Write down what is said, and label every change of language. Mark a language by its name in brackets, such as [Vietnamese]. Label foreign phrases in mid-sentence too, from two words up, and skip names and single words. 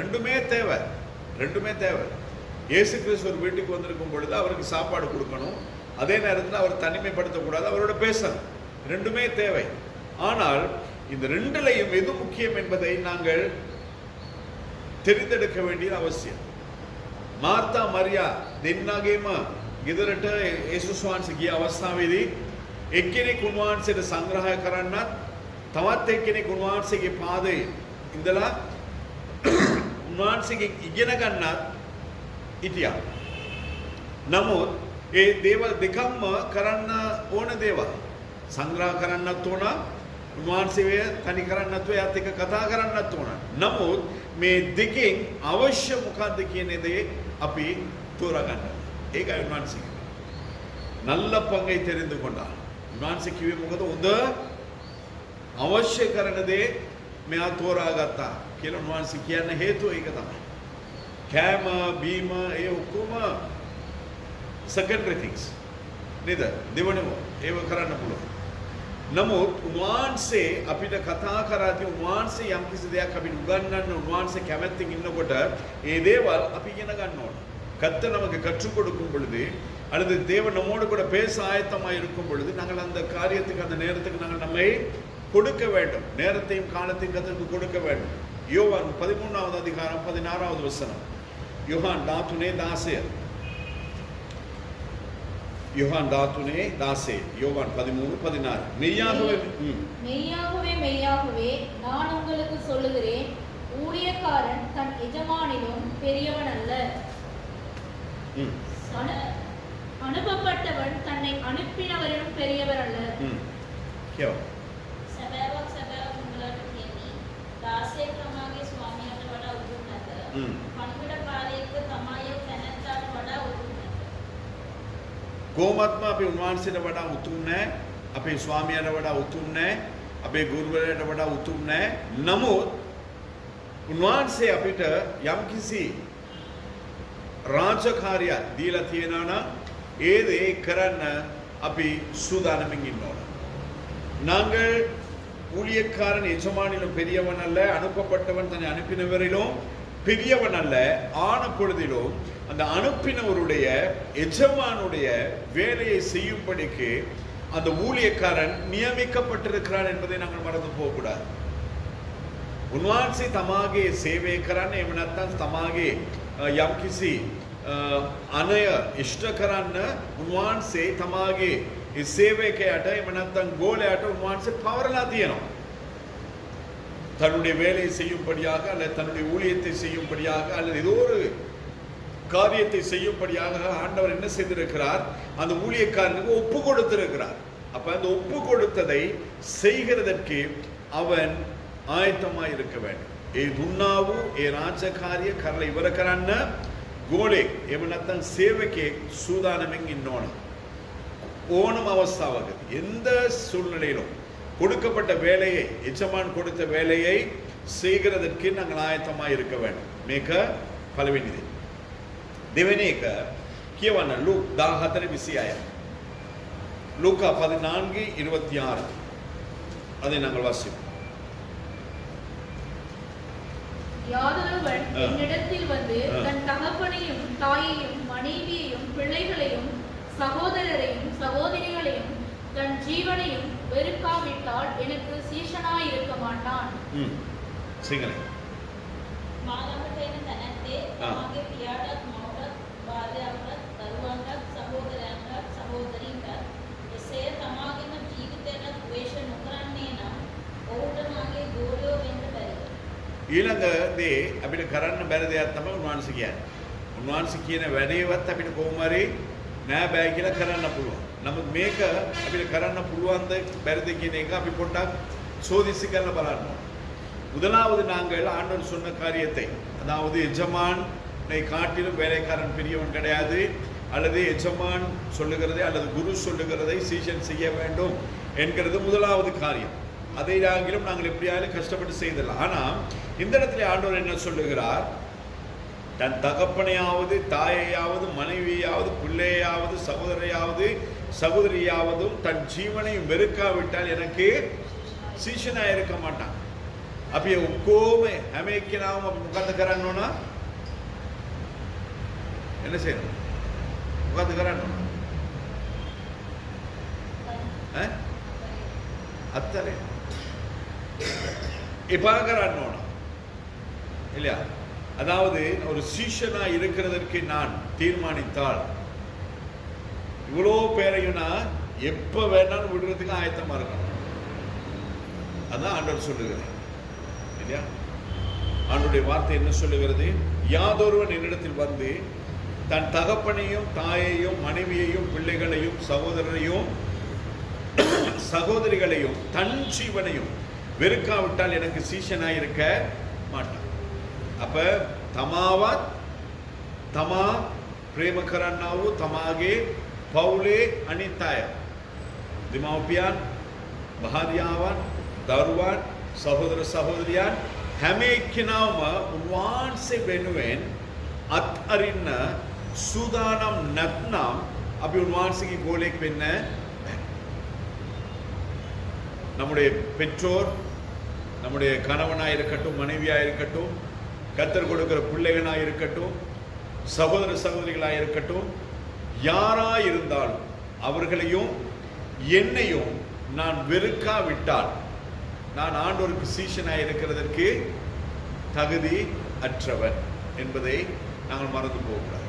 [Tamil] ரெண்டுமே தேவை. இயேசு கிறிஸ்து ஒரு வீட்டுக்கு வந்திருக்கும் பொழுது அவருக்கு சாப்பாடு கொடுக்கணும், அதே நேரத்தில் அவர் தனிமைப்படுத்தக்கூடாது, அவரோட பேசணும். ரெண்டுமே தேவை. ஆனால் இந்த ரெண்டுலையும் எது முக்கியம் என்பதை நாங்கள் தெரிந்தெடுக்க வேண்டியது அவசியம். [Sinhala] මාර්තා මරියා දෙන්නගේම ගෙදරට යේසුස් වහන්සේ ගිය අවස්ථාවේදී එක්කෙනෙක් උන්වහන්සේට සංග්‍රහය කරන්නත් තවත් එක්කෙනෙක් උන්වහන්සේගේ පාදයේ ඉඳලා උන්වහන්සේගේ ඉගෙන ගන්නත් හිටියා. නමුත් ඒ දේවල් දෙකම කරන්න ඕන දේවල්. සංග්‍රහ කරන්නත් ඕන, උන්වහන්සේ තනි කරන්නත් එයාත් එක්ක කතා කරන්නත් ඕන. නමුත් මේ දෙකෙන් අවශ්‍ය මොකක්ද කියන දේ අපි තෝරගන්න. ඒකයි උන්වහන්සේ කිව්වේ. [Tamil] நல்ல பங்கை தெரிந்து கொண்டார். [Sinhala] උන්වහන්සේ කිව්වේ මොකද? හොඳ අවශ්‍ය කරන දේ මෙයා තෝරාගත්තා කියලා උන්වහන්සේ කියන්න හේතුව ඒක තමයි. කෑම බීම ඒ ඔක්කොම [English] secondary things [Sinhala] නේද? දෙවනම ඒව කරන්න පුළුවන්. නමුත් උන්වහන්සේ අපිට කතා කරාදී උන්වහන්සේ යම් කිසි දෙයක් අපිට උගන්වන්න උන්වහන්සේ කැමැත්තෙන් ඉන්නකොට ඒ දේවල් අපි ඉගෙන ගන්න ඕන. [Tamil] கர்த்தர் நமக்கு கற்றுக் கொடுக்கும் பொழுது அல்லது தேவன் நம்மோடு கூட பேச ஆயத்தமாக இருக்கும் பொழுது நாங்கள் அந்த காரியத்துக்கு அந்த நேரத்துக்கு நாங்கள் நம்மை கொடுக்க வேண்டும். நேரத்தையும் காலத்தையும் கர்த்தருக்கு கொடுக்க வேண்டும். யோவான் 13வது அதிகாரம் 16வது வசனம். யோவான் 13:16. யோவான் 13:16 யோவான் 13:16 மெய்யாகவே மெய்யாகவே மெய்யாகவே நான் உங்களுக்கு சொல்லுகிறேன், ஊழியக்காரன் தன் எஜமானிலும் பெரியவன் அல்ல. அனுப்பப்பட்டவன் தன்னை அனுப்பினவரிலும் பெரியவர் அல்ல. [Sinhala] සැබෑවක් සැබෑවක් උඹලට කියමි, දාසයෙක් තමාගේ ස්වාමියාට වඩා උතුම් නැත. පණිවිඩකාරයෙක්ද තමාගේ තැනැත්තාට වඩා උතුම් නැත. කොහොමත්ම අපි උන්වහන්සේට වඩා උතුම් නැහැ, අපේ ස්වාමියාට වඩා උතුම් නැහැ, අපේ ගුරුවරයාට වඩා උතුම් නැහැ. නමුත් උන්වහන්සේ අපිට යම්කිසි රාජකාරියක් දීලා තියෙනවා නම් ඒ දේ කරන්න අපි සූදානමින් ඉන්න ඕන. [Tamil] நாங்கள் ஊழியக்காரன் எஜமானிலும் பெரியவன் அல்ல, அனுப்பப்பட்டவன் தன்னை அனுப்பினவரிலும் பெரியவன் அல்ல. ஆன பொழுதிலும் அந்த அனுப்பினவருடைய எஜமானுடைய வேலையை செய்யும்படிக்கு அந்த ஊழியக்காரன் நியமிக்கப்பட்டிருக்கிறான் என்பதை நாங்கள் மறந்து போகக்கூடாது. [Sinhala] උන්වහන්සේ තමාගේ සේවය කරන්න, එහෙම නැත්නම් තමාගේ යම්කිසි අනය ඉෂ්ට කරන්න උන්වහන්සේ තමාගේ ඒ සේවකයාට, එහෙම නැත්නම් ගෝලයාට උන්වහන්සේ පවරලා තියෙනවා. [Tamil] தன்னுடைய வேலையை செய்யும்படியாக அல்லது தன்னுடைய ஊழியத்தை செய்யும்படியாக அல்லது ஏதோ ஒரு காரியத்தை செய்யும்படியாக ஆண்டவர் என்ன செய்திருக்கிறார்? அந்த ஊழியக்காரனுக்கு ஒப்பு கொடுத்திருக்கிறார். அப்ப அந்த ஒப்பு கொடுத்ததை செய்கிறதற்கு அவன் ආයතමයි இருக்க வேண்டும். [Sinhala] ඒ දුන්නා වූ ඒ රාජකාරිය කරලා ඉවර කරන්න ගෝලෙක් එහෙම නැත්නම් සේවකයෙක් සූදානමින් ඉන්න ඕන. ඕනෑම අවස්ථාවකදී [Tamil] எந்த சூழ்நிலையிலும் கொடுக்கப்பட்ட வேலையை, எஜமான் கொடுத்த வேலையை செய்கிறதற்கு நாங்கள் ஆயத்தமாக இருக்க வேண்டும். [Sinhala] මේක පළවෙනි දේ. දෙවෙනි එක කියවන්න ලූක් 14:26. [Tamil] லூக்கா 14:26. அதை நாங்கள் வாசிப்போம். யாதொருவன் என்னிடத்தில் வந்து தன் தகப்பனையும் தாயையும் மனைவியையும் பிள்ளைகளையும் சகோதரரையும் சகோதரிகளையும் தன் ஜீவனையும் வெறுக்காவிட்டால் எனக்கு சீஷனாயிருக்க மாட்டான். [Sinhala] මාළඟට එන තැනැත්තේ තමාගේ පියාටත් මවටත් භාර්යාවටත් දරුවන්ටත් සහෝදරයන්ටත් සහෝදරීන්ටත් එසේ තමාගේම ජීවිතයට ද්වේෂ නොකරන්නේ නම් ඔහුට මාගේ ගෝලයෝ වෙන්න බැරිද? ඊළඟ දේ අපිට කරන්න බැරි දෙයක් තමයි උන්වහන්සේ කියන්නේ. උන්වහන්සේ කියන වැඩේවත් අපිට කොහොම හරි නෑ බෑ කියලා කරන්න පුළුවන්. නමුත් මේක අපිට කරන්න පුළුවන්ද බැරිද කියන එක අපි පොඩ්ඩක් சோதிச்சு කරලා බලන්න. [Tamil] முதலாவது நாங்கள் ஆண்டவர் சொன்ன காரியத்தை, அதாவது எஜமானை காட்டிலும் வேலைக்காரன் பெரியவன் கிடையாது, அல்லது எஜமான் சொல்லுகிறதை அல்லது குரு சொல்லுகிறதை சீஷன் செய்ய வேண்டும் என்கிறது முதலாவது காரியம். அதை நாங்கள் எப்படியாவது கஷ்டப்பட்டு செய்திடலாம். ஆனால் இந்த இடத்துல ஆண்டவர் என்ன சொல்லுகிறார்? தன் தகப்பனையாவது தாயையாவது மனைவியாவது பிள்ளையாவது சகோதரையாவது சகோதரியாவதும் தன் ஜீவனை வெறுக்காவிட்டால் எனக்கு சீஷனாக இருக்க மாட்டான். [Sinhala] අපි ඔක්කොම හැම එක්කෙනාම අපි මොකද කරන්න ඕන? එන්න සේන. මොකද කරන්න ඕන? අත්තරේ. எப்பா කරන්න ඕන. [Tamil] இல்லையா? அதாவது ஒரு சீஷனா இருக்கிறதற்கு நான் தீர்மானித்தால் இவ்வளோ பேரையும் நான் எப்போ வேணாலும் விடுறதுக்கு ஆயத்தமா இருக்கணும். அதான் ஆண்டவர் சொல்லுகிறேன். ஆண்டவருடைய வார்த்தை என்ன சொல்லுகிறது? யாதொருவன் என்னிடத்தில் வந்து தன் தகப்பனையும் தாயையும் மனைவியையும் பிள்ளைகளையும் சகோதரரையும் சகோதரிகளையும் தன் ஜீவனையும் வெறுக்காவிட்டால் எனக்கு சீஷனாய் இருக்க மாட்டான். [Sinhala] அப்ப තමා ප්‍රේම කරන්නා වූ තමාගේ පවුලේ අනිත් අය, දෙමව්පියන්, භාර්යාවන්, දරුවන්, සහෝදර සහෝදරියන් හැම එක්කෙනාම උන්වහන්සේ වෙනුවෙන් අත්අරින්න සූදානම් නැත්නම් අපි උන්වහන්සේගේ ගෝලෙක් වෙන්න බැහැ. [Tamil] நம்முடைய பெற்றோர், நம்முடைய கணவனாக இருக்கட்டும், மனைவியாக இருக்கட்டும், கர்த்தர் கொடுக்கிற பிள்ளைகளாக இருக்கட்டும், சகோதர சகோதரிகளாக இருக்கட்டும், யாராக இருந்தாலும் அவர்களையும் என்னையும் நான் வெறுக்காவிட்டால் நான் ஆண்டவருக்கு சீஷனாக இருக்கிறதற்கு தகுதி அற்றவன் என்பதை நாங்கள் மறந்து போகக்கூடாது.